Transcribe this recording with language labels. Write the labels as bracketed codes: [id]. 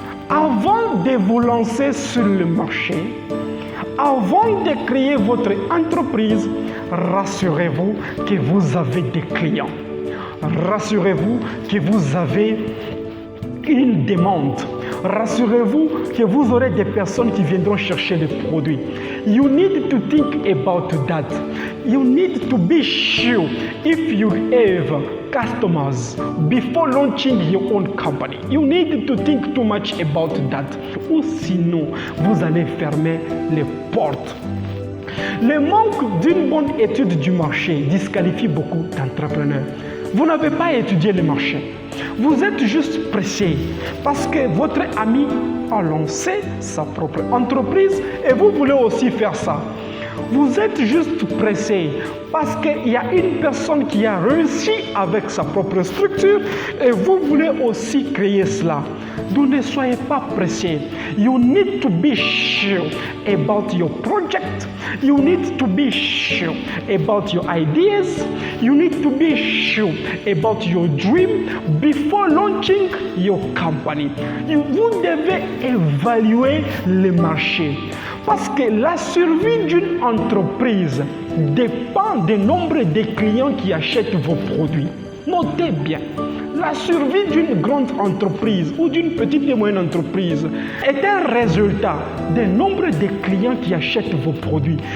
[fr] Avant de vous lancer sur le marché, avant de créer votre entreprise, rassurez-vous que vous avez des clients. Rassurez-vous que vous avez une demande. Rassurez-vous que vous aurez des personnes qui viendront chercher les produits. [en] You need to think about that. You need to be sure if you have customers before launching your own company. You need to think too much about that. [fr] Ou sinon, vous allez fermer les portes. Le manque d'une bonne étude du marché disqualifie beaucoup d'entrepreneurs. Vous n'avez pas étudié le marché. Vous êtes juste pressé parce que votre ami a lancé sa propre entreprise et vous voulez aussi faire ça. Vous êtes juste pressé parce qu'il y a une personne qui a réussi avec sa propre structure et vous voulez aussi créer cela. Donc ne soyez pas pressé. [en] You need to be sure about your project. You need to be sure about your ideas. You need to be sure about your dream before launching your company. [fr] Vous devez évaluer le marché. Parce que la survie d'une entreprise dépend du nombre de clients qui achètent vos produits. Notez bien, la survie d'une grande entreprise ou d'une petite et moyenne entreprise est un résultat du nombre de clients qui achètent vos produits.